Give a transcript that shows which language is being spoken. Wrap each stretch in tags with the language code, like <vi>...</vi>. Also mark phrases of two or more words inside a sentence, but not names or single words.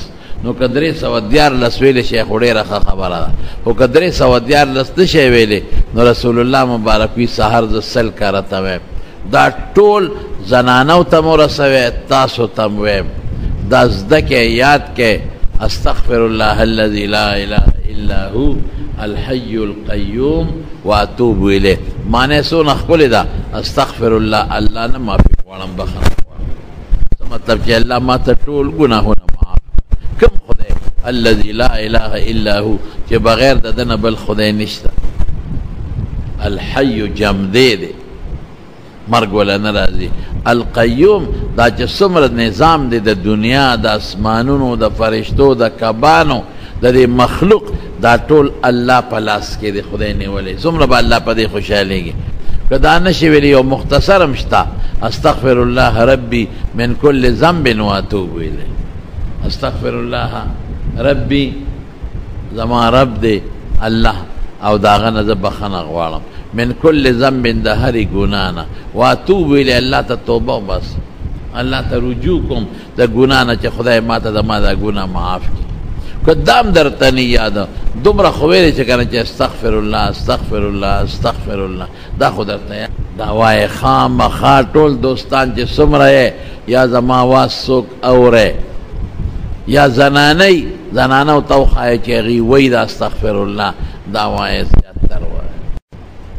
<ps>نو که 314 ویلې شیخ ډېره ښه خبره ده. خو که 314 نه شی ویلې نو رسول الله مبارک وي سحر زه 100 کرته ویم. دا ټول زنانو ته مو رسوي، تاسو ته م ویم. دا زده کې یاد کې</ps> <ar>استغفر الله الذي لا اله الا هو الحي القيوم واتوب الیه.</ar> <ps>معنی څونه ښکلې ده.</ps> <ar>استغفر الله،</ar> <ps>الله نه معافي غواړم، بخښنه غواړم. څه مطلب چې الله ما ته ټول ګناهونه معاف. کوم خدای</ps> <ar>الذي لا اله الا هو</ar> <ps>چې بغیر د ده نه بل خدای نشته. الحي جمدې دی، مرګ ولا نه راځي. القیوم دا چې څومره نظام دی د دنیا د اسمانونو د فرشتو د کبانو د دې مخلوق دا ټول الله په لاس کې دی. خدای نیولی څومره به الله په دې خوشحالېږي. که دا نشي ویلی یو مختصر هم شته</ps> <ar>استغفر الله ربي من كل ذنب واتوب الیه. استغفر الله ربي</ar> <ps>زما رب دی الله او دا هغه نه زه بخښنه غواړم</ps> <ar>من كل ذنب</ar> <ps>د هرې ګناه نه</ps> <ar>واتوب الیه.</ar> <ps>الله ته توبه وباس، الله ته رجوع کوم د ګناه نه چې خدای ما ته زما دا ګناه معاف کړي. که دام درته نه یاده دومره خو ویلې چې که نه چې</ps> <ar>استغفر الله</ar> <ps>دا خو درته دا وایې خامخا ټول دوستان چې څومره یې یا زما آواز څوک اورئ یا زنانو ته وښایه چې هغوی وایي دا</ps> <ar>استغفر الله</ar> <ps>دا وایې زیاتر وایه.</ps>